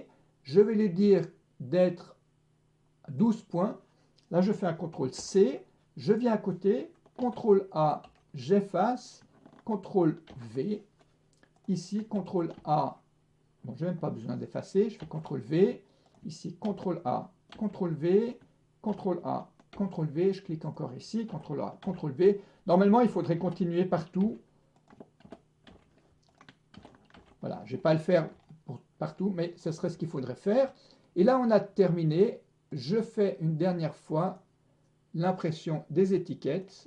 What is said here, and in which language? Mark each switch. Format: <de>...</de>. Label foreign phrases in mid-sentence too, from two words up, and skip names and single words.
<fr>Je vais lui dire d'être à 12 points. Là, je fais un CTRL C. Je viens à côté, CTRL A, j'efface, CTRL V. Ici, CTRL A. Bon, je n'ai même pas besoin d'effacer. Je fais CTRL V. Ici, CTRL A, CTRL V, CTRL A, CTRL V. Je clique encore ici, CTRL A, CTRL V. Normalement, il faudrait continuer partout. Voilà, je ne vais pas le faire pour partout, mais ce serait ce qu'il faudrait faire. Et là, on a terminé. Je fais une dernière fois l'impression des étiquettes.</fr>